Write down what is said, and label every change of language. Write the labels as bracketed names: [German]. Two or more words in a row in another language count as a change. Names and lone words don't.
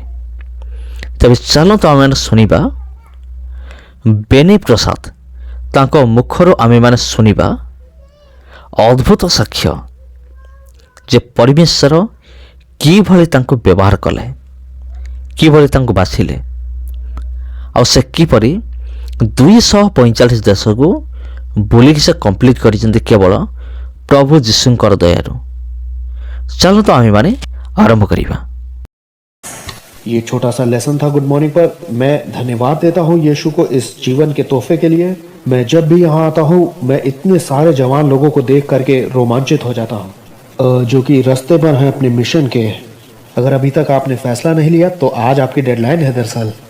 [Odia] ତେବେ ଚାଲନ୍ତୁ ଆମେମାନେ ଶୁଣିବା ବେନି ପ୍ରସାଦ, ତାଙ୍କ ମୁଖରୁ ଆମେମାନେ ଶୁଣିବା ଅଦ୍ଭୁତ ସାକ୍ଷ୍ୟ ଯେ ପରମେଶ୍ୱର କିଭଳି ତାଙ୍କୁ ବ୍ୟବହାର କଲେ, କିଭଳି ତାଙ୍କୁ ବାଛିଲେ, ଆଉ ସେ କିପରି 245 ଦେଶକୁ ବୁଲିକି ସେ କମ୍ପ୍ଲିଟ୍ କରିଛନ୍ତି କେବଳ ପ୍ରଭୁ ଯୀଶୁଙ୍କର ଦୟାରୁ। ଚାଲନ୍ତୁ ଆମେମାନେ ଆରମ୍ଭ କରିବା। [Hindi] ये छोटा सा लेसन था [English] good morning [Hindi] पर। मैं धन्यवाद देता हूँ यीशु को इस जीवन के तोहफे के लिए। मैं जब भी यहाँ आता हूँ मैं इतने सारे जवान लोगों को देख करके रोमांचित हो जाता हूँ, जो कि रास्ते पर हैं अपने मिशन के। अगर अभी तक आपने फैसला नहीं लिया तो आज आपकी डेडलाइन है दरअसल।